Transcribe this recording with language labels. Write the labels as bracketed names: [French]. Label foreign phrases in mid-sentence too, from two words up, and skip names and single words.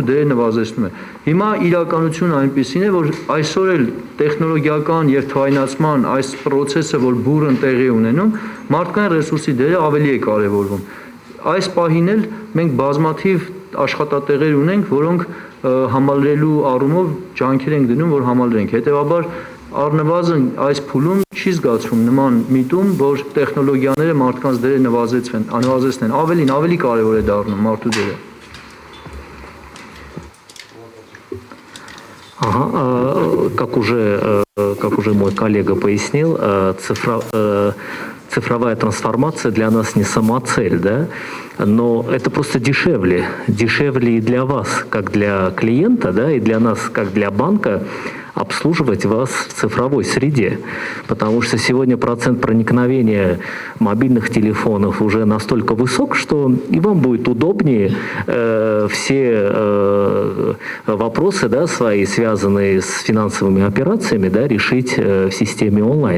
[Armenian] դերը նվազեցնում է։ Հիմա իրականությունը այնպեսին է, որ այսօր էլ տեխնոլոգիական եւ թվայնացման այս process-ը, որ բուրըն տեղի ունենում, մարդկային ռեսուրսի դերը ավելի է կարեւորվում։ Այս պահին էլ մենք բազմաթիվ աշխատատեղեր ունենք, որոնք համալրելու առումով ջանքեր ենք դնում, որ համալրենք։ Հետևաբար առնվազն այս փուլում չի զգացվում նման միտում, որ տեխնոլոգիաները մարդկանց դերը նվազեցնեն, ավելի կարևոր է դառնում մարդու դերը։ [Russian] Как уже мой коллега пояснил, цифровая трансформация для нас не самоцель, да? Но это просто дешевле и для вас, как для клиента, да, и для нас, как для банка, обслуживать вас в цифровой среде, потому что сегодня процент проникновения мобильных телефонов уже настолько высок, что и вам будет удобнее все вопросы, да, свои, связанные с финансовыми операциями, да, решить в системе онлайн.